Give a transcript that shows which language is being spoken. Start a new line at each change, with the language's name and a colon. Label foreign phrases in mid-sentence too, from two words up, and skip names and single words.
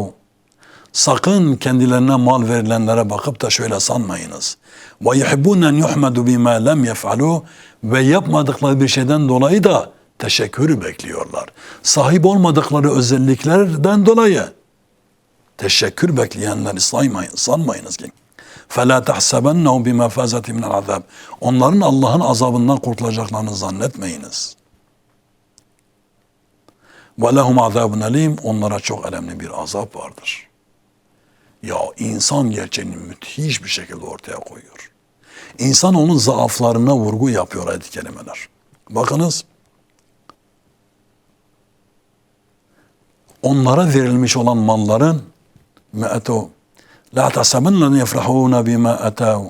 Turkish: Sakın kendilerine mal verilenlere bakıp da şöyle sanmayınız.
Arabic: ويحبون أن يحمدوا بما لم يفعلوا.
Turkish: Ve yapmadıkları bir şeyden dolayı da teşekkürü bekliyorlar. Sahip olmadıkları özelliklerden dolayı teşekkür bekleyenleri sanmayınız ki.
Arabic: فَلَا تَحْسَبَنَّهُ بِمَفَازَةٍ مِنَ الْعَذَابِ.
Turkish: Onların Allah'ın azabından kurtulacaklarını zannetmeyiniz.
Arabic: وَلَهُمْ عَذَابٌ أَلِيمٌ.
Turkish: Onlara çok elemli bir azap vardır. Ya insan gerçeğini müthiş bir şekilde ortaya koyuyor. İnsan onun zaaflarına vurgu yapıyor ayet-i kerimeler. Bakınız, onlara verilmiş olan malların
Arabic: لا تحسبن يفرحون بما أتوا.